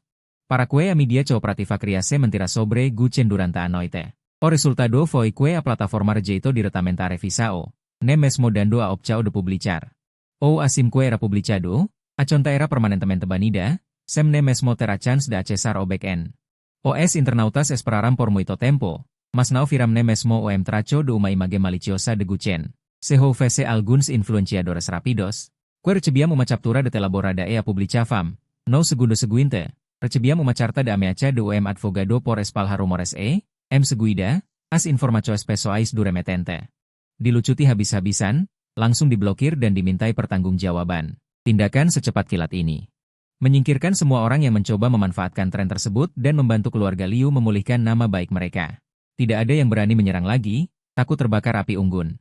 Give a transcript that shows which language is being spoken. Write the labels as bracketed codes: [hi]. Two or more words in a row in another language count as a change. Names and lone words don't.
[pt] Para que a mídia cooperativa criasse mentira sobre Guchen durante a noite. O resultado foi que a plataforma rejeitou diretamente a revisão, nem mesmo dando a opção de publicar. Ou assim que era publicado, a conta era permanentemente banida, sem nem mesmo ter a chance de acessar o back-end. Os internautas esperaram por muito tempo, mas não viram nem mesmo o tracho de uma imagem maliciosa de Guchen. Se houvesse alguns influenciadores rápidos, que recebiam uma captura de elaborada e a publicavam, no segundo seguinte, recebiam uma carta de ameaça de advogado por espalhar rumores em seguida, as informações pessoais do remetente. [id] Dilucuti habis-habisan, langsung diblokir dan dimintai pertanggungjawaban. Tindakan secepat kilat ini menyingkirkan semua orang yang mencoba memanfaatkan tren tersebut dan membantu keluarga Liu memulihkan nama baik mereka. Tidak ada yang berani menyerang lagi, takut terbakar api unggun.